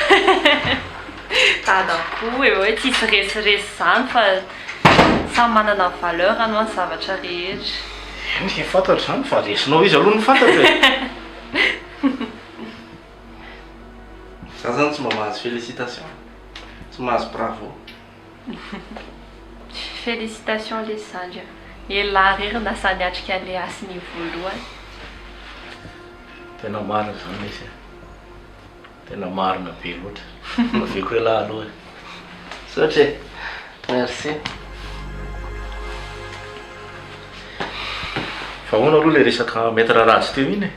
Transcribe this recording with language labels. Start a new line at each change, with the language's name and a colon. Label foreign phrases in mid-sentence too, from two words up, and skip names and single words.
Malagasy: Tada koa eo hoe tsisy resiresy izany fa samy manana valeur anao ny zavatra rehetra. Ny fantatra izany fa resinao izy aloha ny fantatra e. Za zany tsy mba mahazo félicitation, tsy mahazo bravo. Félicitations le Sandra. Ialahy rery nasany atrika an'le asiny voalohany. Tena marina izany izy. Tena marina be loatra. Maveko hoe lahy aloha. Satria merci. Fa hono aloha le resaka maître ratsy teo iny e.